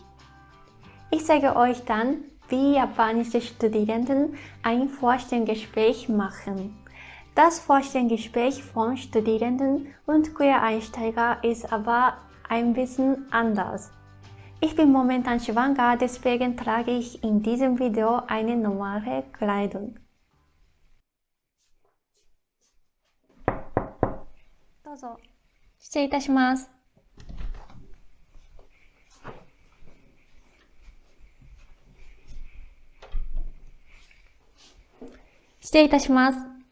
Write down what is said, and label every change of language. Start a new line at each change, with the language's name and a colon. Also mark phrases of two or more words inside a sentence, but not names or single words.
German: Ich zeige euch dann, wie japanische Studierenden ein Vorstellungsgespräch machen. Das Vorstellungsgespräch von Studierenden und Quereinsteiger ist aber ein bisschen anders. Ich bin momentan schwanger, deswegen trage ich in diesem Video eine normale Kleidung.
Japanese: どうぞ。失礼いたします。失礼いたします。